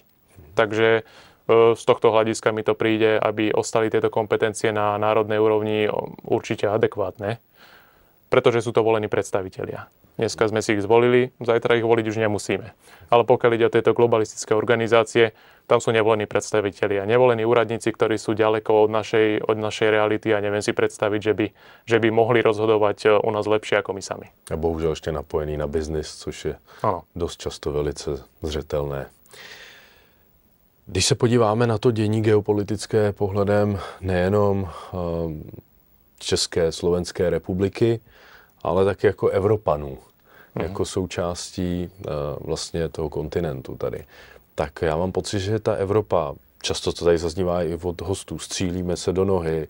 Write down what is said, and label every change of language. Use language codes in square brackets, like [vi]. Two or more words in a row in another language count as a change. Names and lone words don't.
[sk] Takže z tohto hľadiska mi to príde, aby ostali tieto kompetencie na národnej úrovni určite adekvátne, pretože sú to volení predstavitelia. Dneska sme si ich zvolili, zajtra ich voliť už nemusíme. Ale pokiaľ ide o tieto globalistické organizácie, tam sú nevolení predstavitelia, nevolení úradníci, ktorí sú ďaleko od našej reality a neviem si predstaviť, že by mohli rozhodovať u nás lepšie ako my sami. [cs] A bohužel ešte napojený na biznis, což je dosť často velice zřetelné. Když se podíváme na to dění geopolitické pohledem nejenom České, Slovenské republiky, ale taky jako Evropanů, jako součástí vlastně toho kontinentu tady, tak já mám pocit, že ta Evropa často to tady zaznívá i od hostů, střílíme se do nohy,